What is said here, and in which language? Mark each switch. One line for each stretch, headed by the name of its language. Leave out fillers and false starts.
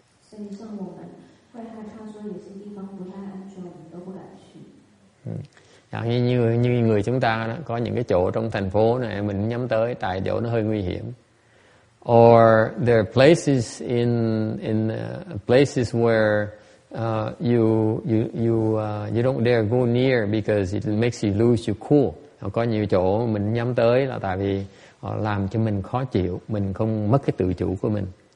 Chinese: 所以像我们会害怕说有些地方不太安全，我们都不敢去。
Vietnamese: Như người chúng ta đó, có những cái chỗ trong thành phố này mình nhắm tới tại chỗ nó hơi nguy hiểm.
English: Or there are places in places where you don't dare go near because it makes you lose your cool.
Vietnamese: Có nhiều chỗ mình nhắm tới là tại vì họ làm cho mình khó chịu, mình không mất cái tự chủ của mình.